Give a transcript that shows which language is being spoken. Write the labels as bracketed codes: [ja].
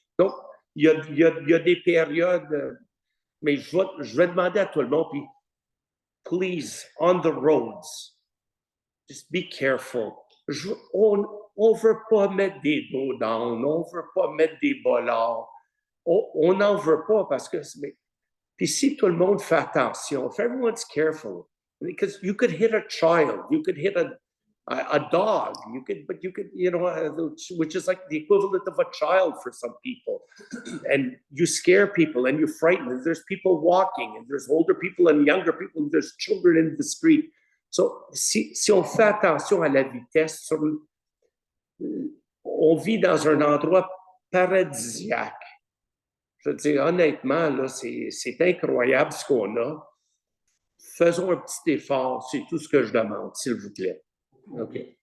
[fr] Donc, il y a des périodes, mais je vais demander à tout le monde, puis [en] please, on the roads, just be careful. [fr] On ne veut pas mettre des dos down, on ne veut pas mettre des bollards. On n'en veut pas parce que... Puis si tout le monde fait attention, [en] if everyone's careful, because you could hit a child, you could hit a dog, but you could, which is like the equivalent of a child for some people. And you scare people and you frighten them. There's people walking and there's older people and younger people and there's children in the street. [fr] So, si on fait attention à la vitesse, on vit dans un endroit paradisiaque. Je veux dire, honnêtement, là, c'est incroyable ce qu'on a. Faisons un petit effort, c'est tout ce que je demande, s'il vous plaît. OK.